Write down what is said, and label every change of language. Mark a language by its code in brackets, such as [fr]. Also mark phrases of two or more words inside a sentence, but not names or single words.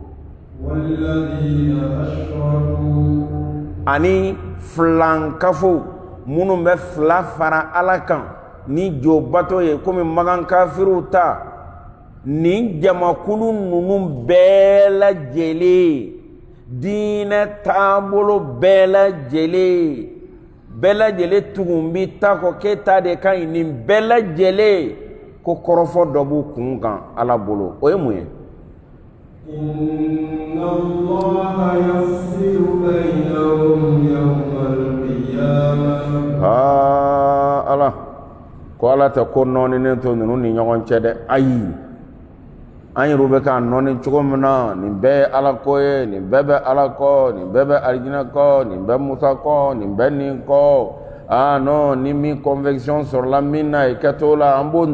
[bm] ani filankafo minnu bɛ fila fara ala kan ni jo bato ye komi magan kafiru ta ni jamakulu ninnu bɛɛ lajɛlen diinɛ taabolo bɛɛ lajɛlen tugun bi ta kɔ k'e ta de ka ɲi nin bɛɛ lajɛlen ko kɔrɔfɔ dɔ b'u kun kan ala bolo o ye mun ye [ar] إن الله يفصل بينهم يوم القيامة [bm] ala ko ala tɛ ko nɔɔninen to ninnu ni ɲɔgɔn cɛ dɛ ayi an yɛrɛ bɛ k'a nɔɔni cogo min na nin bɛɛ ye ala ko ye nin bɛɛ bɛ ala kɔ nin bɛɛ bɛ alijinɛ kɔ nin bɛ musa kɔ nin bɛ nin kɔ non ni min conviction sɔrɔla min na i kɛtɔ la an b'o